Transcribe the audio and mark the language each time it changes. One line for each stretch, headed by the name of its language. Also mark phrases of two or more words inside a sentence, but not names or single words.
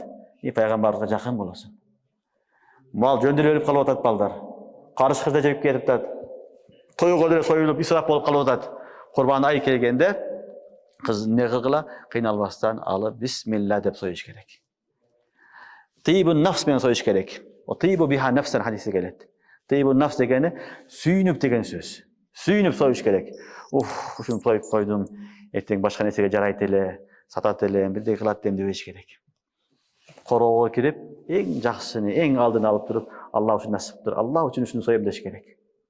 Kyrgyz: Пайгамбарыбызга жакын болосуң. Мал жөндөр өлүп калып атат балдар. Карыш кызда жеп кетип атат. Тойго деле союлуп исрап болуп калып атат. Курбан ай келгенде кыз эмне кылгыла? Кыйналбастан алып бисмилла деп союш керек.
Arabic: طيب نفس
Kyrgyz: менен союш керек. О
Arabic: طيبوا بها نفسا
Kyrgyz: хадиси келет.
Arabic: طيب نفس
Kyrgyz: дегени сүйүнүп деген сөз. Сүйүнүп союш керек. Ушуну союп койдум. Эртең башка нерсеге жарайт эле, сатат эле, бирдей кылат эле дебеш керек. Короого кирип, эң жакшыны, эң алдын алып туруп, Алла үчүн насиптир, Алла үчүн ушуну союм деш керек.